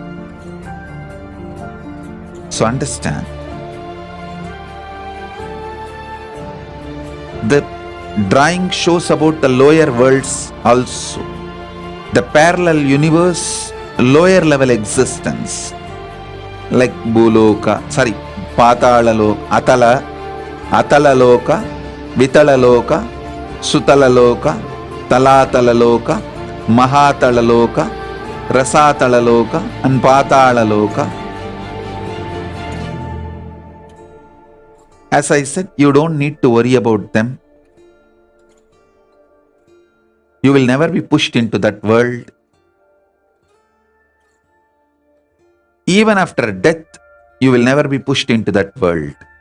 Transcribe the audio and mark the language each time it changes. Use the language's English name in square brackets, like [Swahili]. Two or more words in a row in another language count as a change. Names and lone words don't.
[English] So understand, the drawing shows about the lower worlds also. The parallel universe, lower level existence, like Patala Loka, Vitala Loka, Sutala Loka, Talatala Loka, Mahatala Loka, Rasatala Loka, and Patala Loka. As I said, you don't need to worry about them. You will never be pushed into that world. Even after death, you will never be pushed into that world.